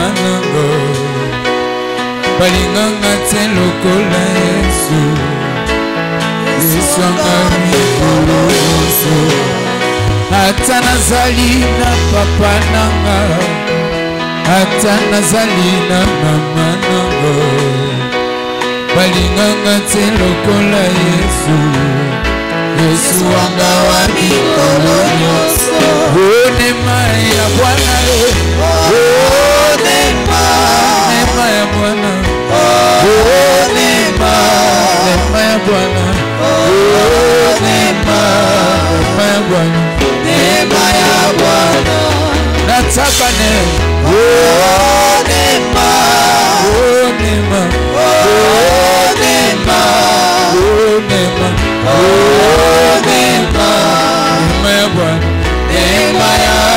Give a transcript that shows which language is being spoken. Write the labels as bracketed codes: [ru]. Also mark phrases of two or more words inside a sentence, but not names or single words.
[ln] nango balinganga te lokola Yesu Yesu anga mikolo nyonso ata nazali na papa nanga ata nazali na mama nango balinganga te lokola Yesu Yesu anga wa mikolo nyonso [sw] nema ya Bwana nema ya Bwana nema ya Bwana nema ya Bwana nema ya Bwana nataka nema nema nema nema nema ya Bwana nema ya